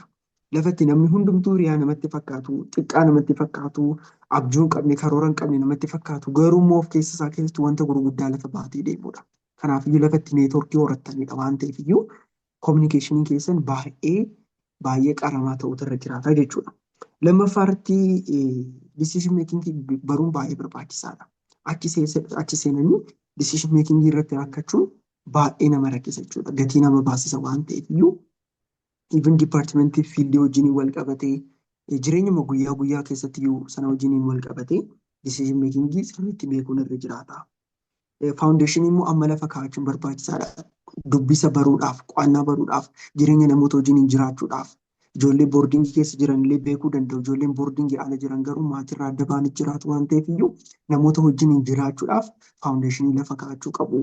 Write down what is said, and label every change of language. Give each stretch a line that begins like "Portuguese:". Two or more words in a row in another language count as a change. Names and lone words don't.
Oromo: Lafatti namni hundumtuu hiriyaa namatti fakkaatu, xiqqaa namatti fakkaatu, abjuu hin qabne, karoora hin qabne namatti fakkaatu. Garuu immoo of keessa isaa keessatti wanta gurguddaa lafa baatee deemudha. Kanaafiyyuu lafatti neetworkii horattanidha waan ta'eef iyyuu kominikeeshiniin keessan baay'ee qaramaa ta'utu irra jiraata jechuudha. Lammaffaa irratti
English: decision making
Oromo: baruun baay'ee barbaachisaadha. Achi seenanii
English: decision making
Oromo: irratti rakkachuun baay'ee nama rakkisa jechuudha. Gatii nama baasisa waan ta'eef iyyuu even dipaartimentii fiildii wajjin wal qabatee jireenyuma guyyaa guyyaa keessatti iyyuu sana wajjin wal qabatee
English: decision making
Oromo: sirriitti beekuun irra jiraata. Faawundeeshinii immoo amma lafa kaa'achuun barbaachisaadha. Dubbisa baruudhaaf, qo'annaa baruudhaaf, jireenya namoota wajjin jiraachuudhaaf. Ijoollee boordingii keessa jiran illee beekuu danda'u. Ijoolleen boordingii ala jiran garuu maatirraa adda ba'anii jiraatu waan ta'eef iyyuu namoota wajjin jiraachuudhaaf faawundeeshinii lafa kaa'achuu qabu.